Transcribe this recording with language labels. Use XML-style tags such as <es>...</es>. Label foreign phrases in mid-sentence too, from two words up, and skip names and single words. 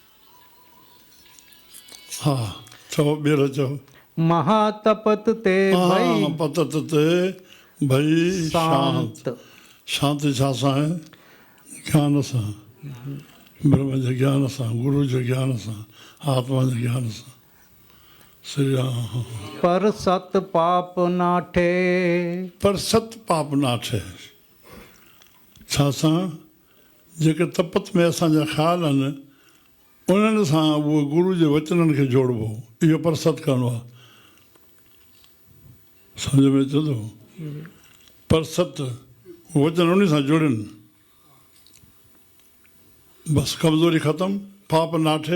<sd>हा चओ, ॿीहर चओ।</sd> <pa>ਮਹਾਤਪਤ ਤੇ ਭਈ ਪਤਤ ਤੇ ਭਈ ਸ਼ਾਂਤ।</pa> <sd>शांति छा सां आहे? ज्ञान सां, ब्रह्म जे ज्ञान सां, गुरु जे ज्ञान सां, आत्मा जे ज्ञान सां। श्री राम।</sd> <pa>ਪਰ ਸਤ ਪਾਪ ਨਾਠੇ। ਪਰ ਸਤ ਪਾਪ ਨਾਠੇ</pa> <sd>छा सां? जेके तपत में असांजा ख़्याल आहिनि उन्हनि सां उहो गुरू जे वचननि खे जोड़बो, इहो परसत करिणो आहे। सम्झ में अचे थो? परसत वचन उन सां जुड़नि, बसि कमज़ोरी ख़तमु,</sd> <pa>ਪਾਪ ਨਾਠੇ।</pa>